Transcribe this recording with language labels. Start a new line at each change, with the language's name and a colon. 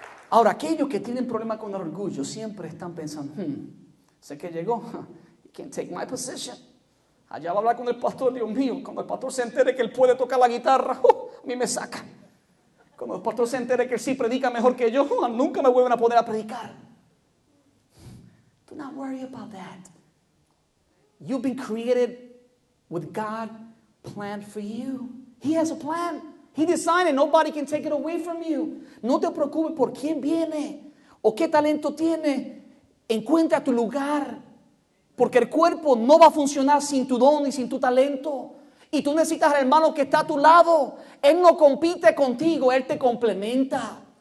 Spanish: Ahora, aquellos que tienen problemas con el orgullo siempre están pensando, sé que llegó,
English: he can't take my position.
Spanish: Allá va a hablar con el pastor, Dios mío, cuando el pastor se entere que él puede tocar la guitarra, a mí me saca. Cuando el pastor se entere que él sí predica mejor que yo, nunca me vuelven a poder a predicar.
English: Do not worry about that. You've been created with God's plan for you. He has a plan. He designed it. Nobody can take it away from you.
Spanish: No te preocupes por quién viene o qué talento tiene. Encuentra tu lugar. Porque el cuerpo no va a funcionar sin tu don y sin tu talento. Y tú necesitas al hermano que está a tu lado. Él no compite contigo, Él te complementa.